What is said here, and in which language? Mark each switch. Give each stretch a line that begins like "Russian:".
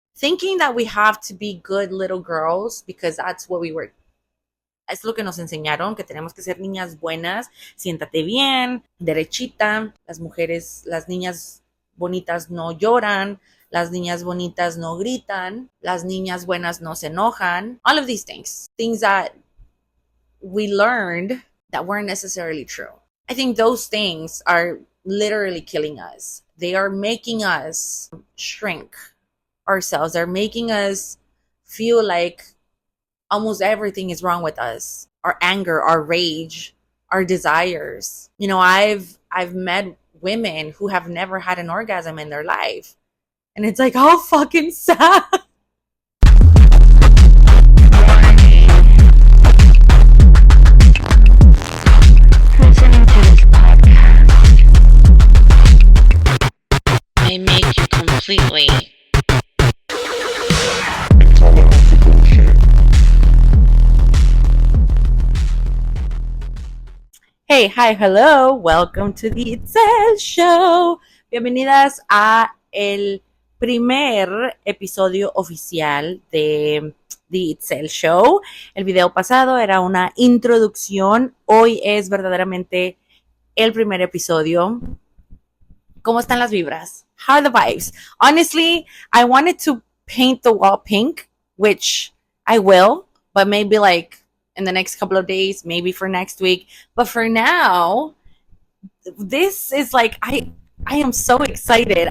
English: thinking that we have to be good little girls because that's what we were.
Spanish: Es lo que nos enseñaron, que tenemos que ser niñas buenas, siéntate bien, derechita, las mujeres, las niñas bonitas no lloran, las niñas bonitas no gritan, las niñas buenas no se enojan,
English: all of these things that we learned that weren't necessarily true. I think those things are literally killing us. They are making us shrink ourselves. They're making us feel like almost everything is wrong with us. Our anger, our rage, our desires. You know, I've met women who have never had an orgasm in their life. And it's like, how fucking sad. Listening to this podcast may make you completely Hey, hi, hello. Welcome to the Itzel Show.
Spanish: Bienvenidas a el primer episodio oficial de The Itzel Show. El video pasado era una introducción. Hoy es verdaderamente el primer episodio. ¿Cómo están las vibras?
English: How are the vibes? Honestly, I wanted to paint the wall pink, which I will, but maybe like in the next couple of days, maybe for next week. But for now, this is like I am so excited.